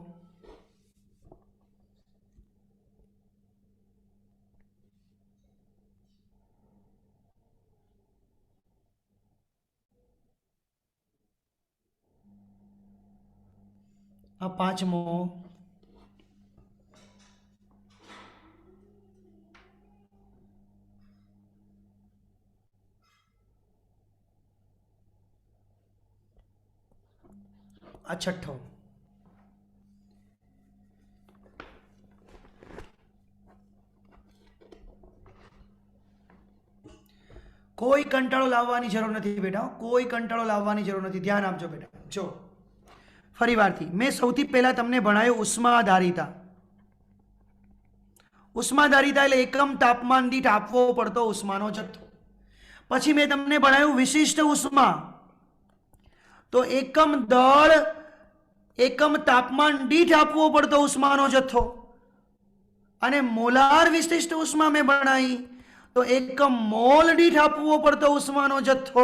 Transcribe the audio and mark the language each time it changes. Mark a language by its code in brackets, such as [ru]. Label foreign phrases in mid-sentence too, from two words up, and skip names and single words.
[gu] આ પાંચમો, આ છઠો। કોઈ કંટાળો લાવવાની જરૂર નહીં બેટા, કોઈ કંટાળો લાવવાની જરૂર નહીં। ધ્યાન આપજો બેટા। જો ફરીવારથી મેં સૌથી પહેલા તમને ભણાવ્યું ઉષ્માધારિતા। उष्माधारिता એટલે એકમ તાપમાન દીઠ આપવો પડતો ઉષ્માનો જથ્થો। પછી મેં તમને ભણાવ્યું વિશિષ્ટ ઉષ્મા, તો એકમ દળ એકમ તાપમાન દીઠ આપવો પડતો ઉષ્માનો જથ્થો। અને મોલાર વિશિષ્ટ ઉષ્મા મેં ભણાવી, તો એકમ મોલ દીઠ આપવો પડતો ઉષ્માનો જથ્થો।